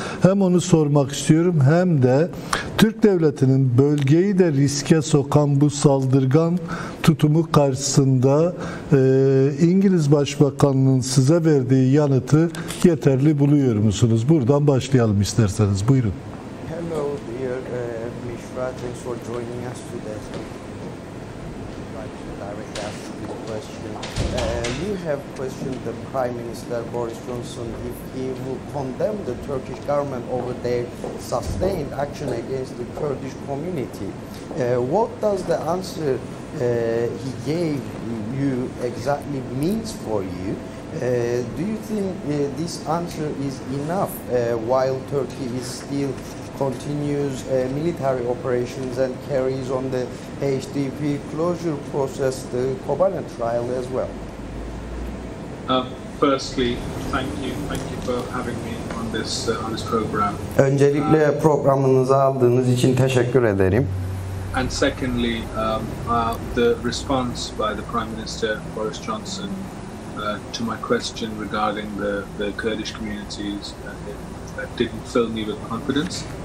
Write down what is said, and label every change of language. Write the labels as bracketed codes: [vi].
[tr] Hem onu sormak istiyorum, hem de Türk Devleti'nin bölgeyi de riske sokan bu saldırgan tutumu karşısında İngiliz Başbakanı'nın size verdiği yanıtı yeterli buluyor musunuz? Buradan başlayalım isterseniz. Buyurun. [en] Hello dear Mishra, thanks for joining us today. I'd like to directly ask you this question. You have questioned the Prime Minister Boris Johnson if he will condemn the Turkish government over their sustained action against the Kurdish community. What does the answer he gave you exactly means for you? Do you think this answer is enough while Turkey is still continues military operations and carries on the HDP closure process, the Kobane trial as well? Firstly, thank you for having me on this program. [tr] Öncelikle programınıza aldığınız için teşekkür ederim. [en] And secondly, the response by the Prime Minister Boris Johnson to my question regarding the Kurdish communities didn't fill me with confidence.